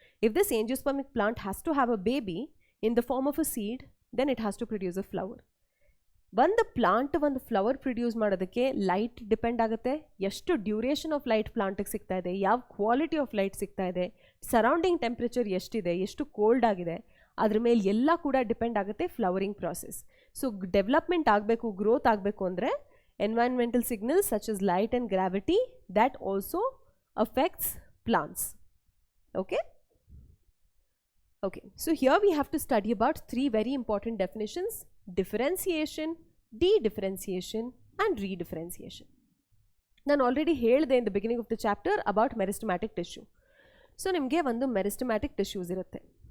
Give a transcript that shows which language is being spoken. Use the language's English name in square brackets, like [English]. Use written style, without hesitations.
[English] If this angiospermic plant has to have a baby in the form of a seed, then it has to produce a flower. [Kannada] ಒಂದು plant ಒಂದು flower produce ಮಾಡೋದಕ್ಕೆ light depend ಆಗುತ್ತೆ. ಎಷ್ಟು duration of light ಪ್ಲಾಂಟಿಗೆ ಸಿಗ್ತಾ ಇದೆ, ಯಾವ quality of light ಸಿಗ್ತಾ ಇದೆ, ಸರೌಂಡಿಂಗ್ ಟೆಂಪ್ರೇಚರ್ ಎಷ್ಟಿದೆ, ಎಷ್ಟು ಕೋಲ್ಡ್ ಆಗಿದೆ, ಅದ್ರ ಮೇಲೆ ಎಲ್ಲ ಕೂಡ ಡಿಪೆಂಡ್ ಆಗುತ್ತೆ ಫ್ಲವರಿಂಗ್ ಪ್ರಾಸೆಸ್. ಸೊ ಡೆವಲಪ್ಮೆಂಟ್ ಆಗಬೇಕು, ಗ್ರೋತ್ ಆಗಬೇಕು ಅಂದರೆ [English] environmental signals such as light and gravity that also affects plants. Okay, so here we have to study about 3 very important definitions: differentiation, de-differentiation and redifferentiation. [Kannada] ನಾನು already ಹೇಳಿದೆ [English] in the beginning of the chapter about meristematic tissue. [Kannada] So ನಿಮಗೆ ಒಂದು meristematic tissues ಇರುತ್ತೆ.